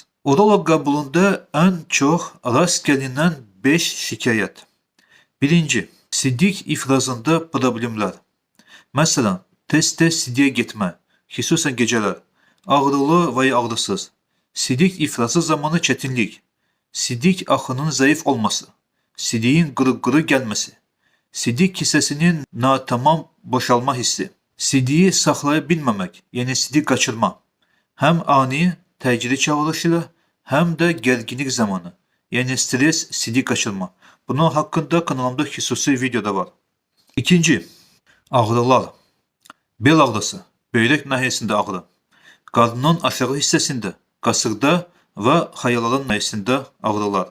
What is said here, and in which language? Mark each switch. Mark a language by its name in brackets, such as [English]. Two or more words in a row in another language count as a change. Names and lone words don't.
[Turkish] Urolog kabulunda en çok rast gelinen 5 şikayet. Birinci, sidik ifrazında problemler. Mesela testte sidiye gitme, xüsusən geceler, ağrılı veya ağrısız, sidik ifrazı zamanı çetinlik, sidik axının zayıf olması, [Azerbaijani] sidiğin qırıq-qırıq gelmesi, sidik kisesinin natamam boşalma hissi, sidiği saxlaya bilməmək, yəni sidik kaçırma, hem ani təcili çağrılışıyla hem de gerginlik zamanı, yəni stres sidik kaçırma. [Turkish] Bunun hakkında kanalımda xüsusi videoda var. İkinci, ağrılar. Bel ağrısı, böbrek nahiyesinde ağrı, karnının aşağı hissesinde, kasırda ve hayaların nahiyesinde ağrılar.